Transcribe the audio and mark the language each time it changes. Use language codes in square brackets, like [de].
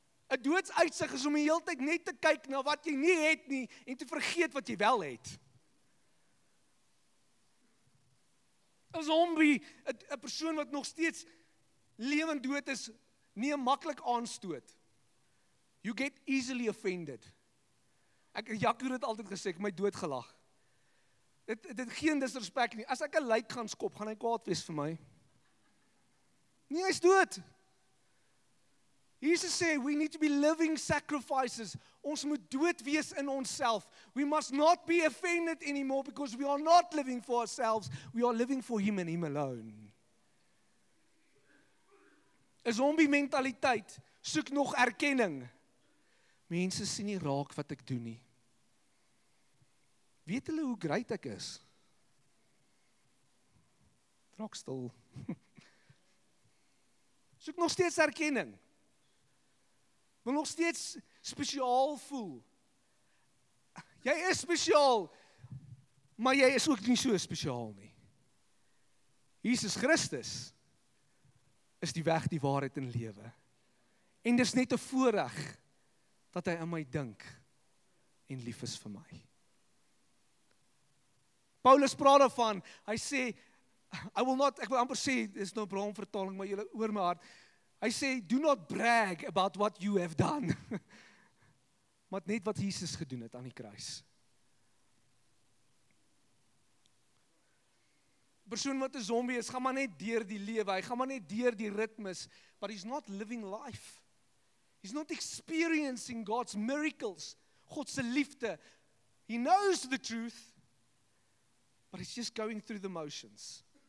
[af] 'n Doodsuitsig is om die hele tyd net te kyk na wat jy nie het nie, en te vergeet wat jy wel het. 'n Zombie, 'n persoon wat nog steeds lewend dood is, nie 'n maklik aanstoot. [en] You get easily offended. [af] Jaco het altyd gesê, ek my dood gelag. Dit geen disrespek nie. As ek 'n lijk gaan skop, gaan hy kwaad wees vir my. Nee, hy's dood. Jesus sê, [en] we need to be living sacrifices. [af] Ons moet dood wees in onsself. [en] We must not be offended anymore, because we are not living for ourselves. We are living for Him and Him alone. [af] 'n Zombie mentaliteit soek nog erkenning. Mense sien nie raak wat ek doen nie. Weet hulle hoe great ek is? Raak stil. Soek nog steeds erkenning. Wil nog steeds spesiaal voel. Jy is spesiaal, maar jy is ook nie so spesiaal nie. Jesus Christus is die weg, die waarheid en lewe. En dis net 'n voorreg dat hy aan my dink en lief is vir my. Paulus praat daarvan, hy sê, ek wil amper sê, dis nou 'n braamvertaling, maar julle oor my hart. Hy sê, [en] do not brag about what you have done. [af] Maar net wat Jesus gedoen het aan die kruis. Persoon wat 'n zombie is, gaan maar net deur die lewe, hy gaan maar net deur die ritmes, [en] but he's not living life. He's not experiencing God's miracles, [af] God se liefde. [en] He knows the truth, but he's just going through the motions.